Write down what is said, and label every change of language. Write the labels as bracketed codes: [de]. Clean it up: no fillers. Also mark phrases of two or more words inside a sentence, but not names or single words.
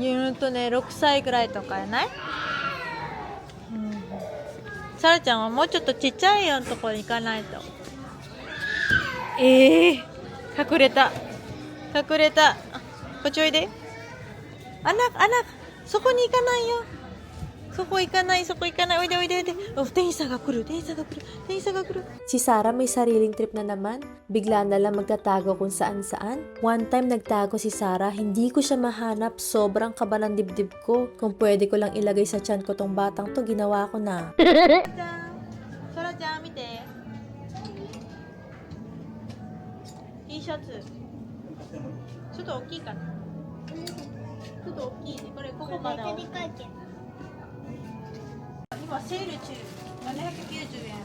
[ja] 6 歳ぐらいとかやないさらちゃんはもうちょっとちっちゃいよのところに行かないと隠れたこっちおいでアナそこに行かないよそこ行かないおいで店員さんが来る [tl] Si Sarah may sariling trip na naman. Bigla na lang magtatago kung saan-saan. [en] One time [tl] nagtago si Sarah, hindi ko siya mahanap. Sobrang kaba ng dibdib ko. Kung pwede ko lang ilagay sa tiyan ko tong batang to, ginawa ko na. [ja] そらちゃん見て T シャツちょっと大きいかなちょっと大きいねこれここまだでかいけど今セール中790円